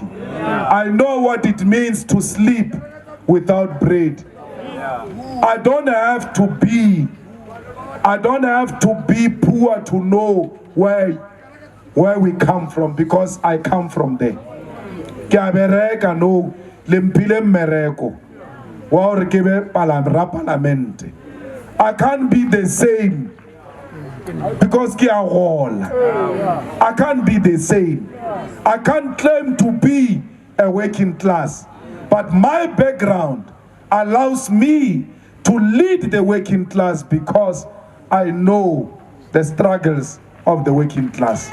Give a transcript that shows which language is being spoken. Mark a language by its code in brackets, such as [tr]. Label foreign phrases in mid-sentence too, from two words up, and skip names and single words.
[en] I know what it means to sleep without bread. I don't have to be poor to know where we come from, because I come from there. [nso] No lempile mereko wa re ke be parliament. [en] I can't be the same because [nso] ke a gola. [en] I can't be the same. I can't claim to be a working class, but my background allows me to lead the working class because I know the struggles of the working class.